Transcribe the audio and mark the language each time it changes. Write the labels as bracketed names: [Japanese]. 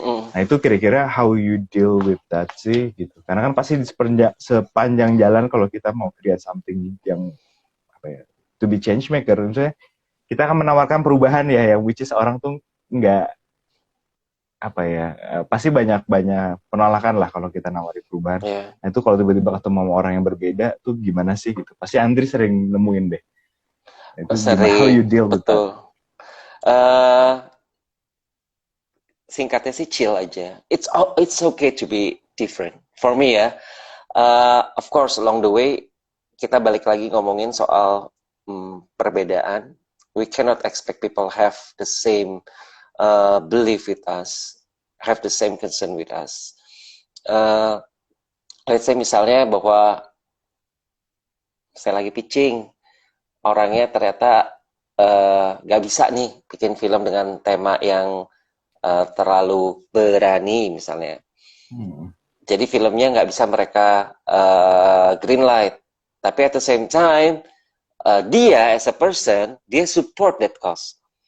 [Indonesian] Nah itu kira-kira [English] how you deal with that [Indonesian] sih gitu. Karena kan pasti di sepanjang jalan kalau kita mau [English] create something [Indonesian] yang apa ya, [English] to be change maker, [Indonesian] misalnya kita akan menawarkan perubahan ya, yang [English] which is [Indonesian] orang tuh nggak apa ya, pasti banyak penolakan lah kalau kita nawari perubahan. Nah itu kalau tiba-tiba ketemu sama orang yang berbeda tuh gimana sih gitu. Pasti Andri sering nemuin deh. Nah, itu gimana [English] how you deal with that? [Indonesian] Singkatnya sih chill aja. [English] It's okay to be different. For me ya, of course along the way [Indonesian] kita balik lagi ngomongin soal perbedaan. [English] We cannot expect people have the same belief with us, have the same concern with us. Let's say [Indonesian] misalnya bahwa saya lagi pitching, orangnya ternyata gak bisa nih bikin film dengan tema yang terlalu berani misalnya. Jadi filmnya nggak bisa mereka green light. Tapi [English] at the same time, dia as a person, dia support that cause.